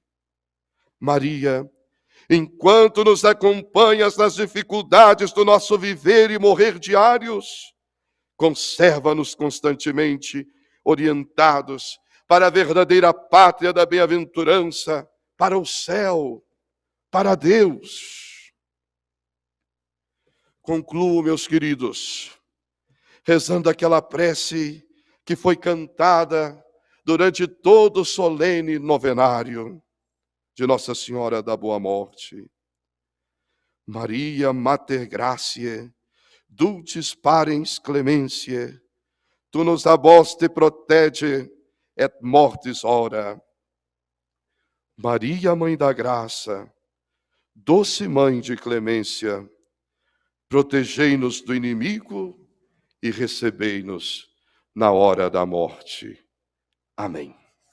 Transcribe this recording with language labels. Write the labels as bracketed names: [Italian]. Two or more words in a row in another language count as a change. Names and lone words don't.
[Portuguese] Maria, enquanto nos acompanhas nas dificuldades do nosso viver e morrer diários, conserva-nos constantemente orientados para a verdadeira pátria da bem-aventurança, para o céu, para Deus. Concluo, meus queridos, rezando aquela prece que foi cantada durante todo o solene novenário de Nossa Senhora da Boa Morte. [Latin] Maria Mater Graciae, dulcis parens clementiae, tu nos aboste protege et mortis ora. [Portuguese] Maria, Mãe da Graça, doce Mãe de clemência, protegei-nos do inimigo e recebei-nos na hora da morte. Amém.